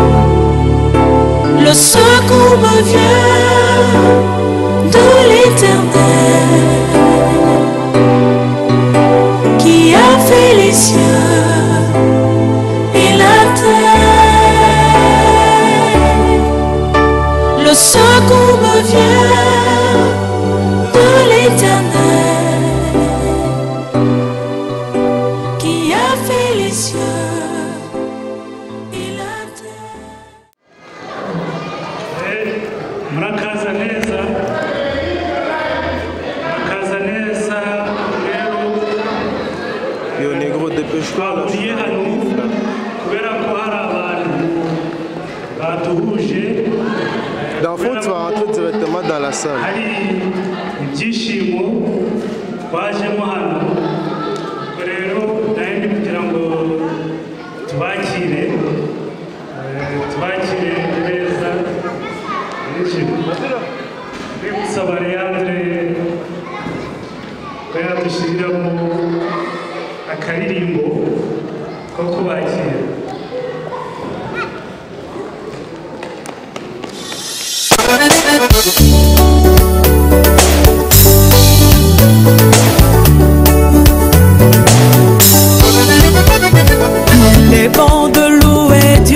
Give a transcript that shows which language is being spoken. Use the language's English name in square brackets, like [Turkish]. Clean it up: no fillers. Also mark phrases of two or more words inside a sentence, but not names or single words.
[French] Le secours me vient de l'Éternel, qui a fait les cieux et la terre. Le secours me vient de l'Éternel, qui a fait les cieux et la terre. [Kinyarwanda] Murakaza neza rero [French] Yo négro dépêche-toi là. [Kinyarwanda] twahuriye hano kubera ko hari abantu batuhuje [French] Dans le fond, tu vas rentrer directement dans la salle. [Kinyarwanda] hari ibyishimo twajemo hano. Ubwo rero nawe ndi kugira ngo tubakire neza. Gusaba Leandre ko yadushyiramo akaririmbo ko kubakira. [French] Il est bon de louer Dieu.